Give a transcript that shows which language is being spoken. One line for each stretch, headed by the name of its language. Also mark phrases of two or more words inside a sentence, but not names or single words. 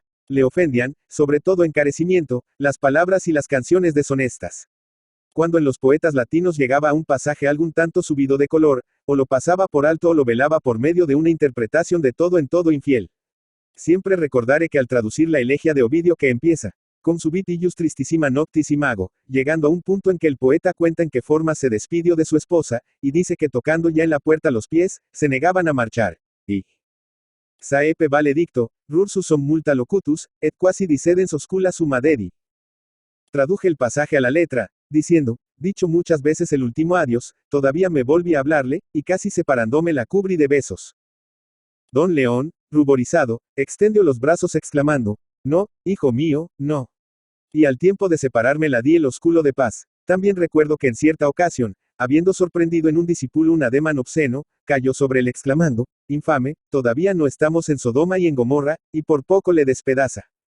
Spanish: Le ofendían, sobre todo encarecimiento, las palabras y las canciones deshonestas. Cuando en los poetas latinos llegaba a un pasaje algún tanto subido de color, o lo pasaba por alto o lo velaba por medio de una interpretación de todo en todo infiel. Siempre recordaré que al traducir la elegía de Ovidio que empieza,
Latin: con subit ius tristisima noctis imago,
Spanish: llegando a un punto en que el poeta cuenta en qué forma se despidió de su esposa, y dice que tocando ya en la puerta los pies, se negaban a marchar, y
Latin: saepe valedicto, rursus som multa locutus, et quasi discedens oscula summa dedi.
Spanish: Traduje el pasaje a la letra, diciendo, Dicho muchas veces el último adiós, todavía me volví a hablarle, y casi separándome la cubrí de besos. Don León, ruborizado, extendió los brazos exclamando, no, hijo mío, no. Y al tiempo de separarme la di el ósculo de paz. También recuerdo que en cierta ocasión, habiendo sorprendido en un discípulo un ademán obsceno, cayó sobre él exclamando, infame, todavía no estamos en Sodoma y en Gomorra, y por poco le despedaza.